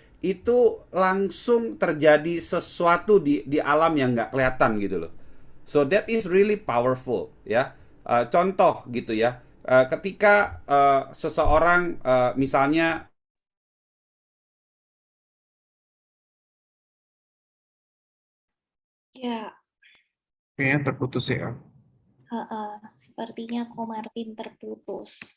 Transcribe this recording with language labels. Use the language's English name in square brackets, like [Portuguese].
[Indonesian] Itu langsung terjadi sesuatu di alam yang nggak kelihatan gitu loh. [English] So that is really powerful ya. [Indonesian] Contoh gitu ya, ketika seseorang misalnya Ya, Kayaknya terputus ya. sepertinya Ko Martin terputus.